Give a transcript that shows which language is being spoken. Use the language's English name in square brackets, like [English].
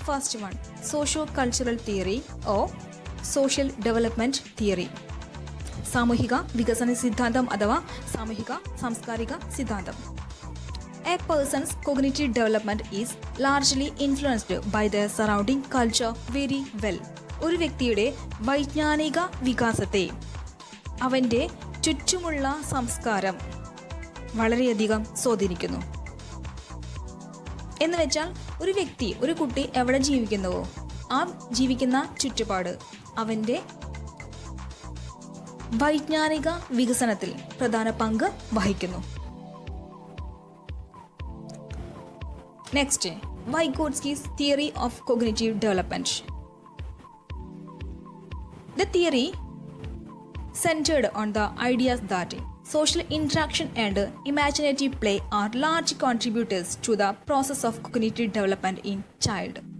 [English] First one, socio-cultural theory or social development theory. [Malayalam] സാമൂഹിക വികസന സിദ്ധാന്തം അഥവാ സാമൂഹിക സാംസ്കാരിക സിദ്ധാന്തം. [English] A person's cognitive development is largely influenced by their surrounding culture very well. [Malayalam] ഒരു വ്യക്തിയുടെ വൈജ്ഞാനിക വികാസത്തെ അവൻ്റെ ചുറ്റുമുള്ള സംസ്കാരം വളരെയധികം സ്വാധീനിക്കുന്നു. എന്ന് വെച്ചാൽ ഒരു വ്യക്തി, ഒരു കുട്ടി എവിടെ ജീവിക്കുന്നുവോ ആ ജീവിക്കുന്ന ചുറ്റുപാട് അവൻ്റെ വൈജ്ഞാനിക വികസനത്തിൽ പ്രധാന പങ്ക് വഹിക്കുന്നു. [English] Next, Vygotsky's theory of cognitive development. The theory centered on the ideas that social interaction and imaginative play are large contributors to the process of cognitive development in child.